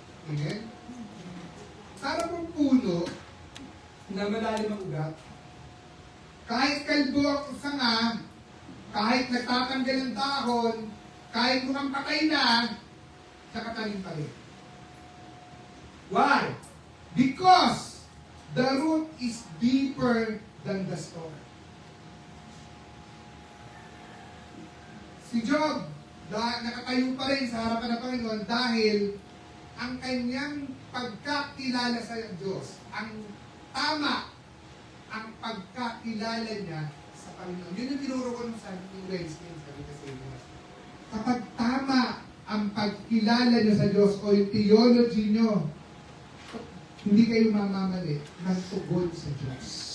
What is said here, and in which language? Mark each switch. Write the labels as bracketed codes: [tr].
[tl] Amen? Para pong puno na malalim ang ugat, Kahit kalbo ang sanga, kahit nagtatanggal ng dahon, kahit mukhang patay na, nakatanim pa rin. [en] Why? Because the root is deeper than the stone. [tl] Si Job, nakatayo pa rin sa harapan ng Panginoon dahil ang kanyang pagkakilala sa Diyos, ang tama, ang pagkakilala niya sa Panginoon. Yun yung tinuro ko nung sa Wednesday, sabi kasi niya. Kapag tama ang pagkilala niyo sa Diyos o yung theology niyo, hindi kayo mamamali ng tugon sa Diyos.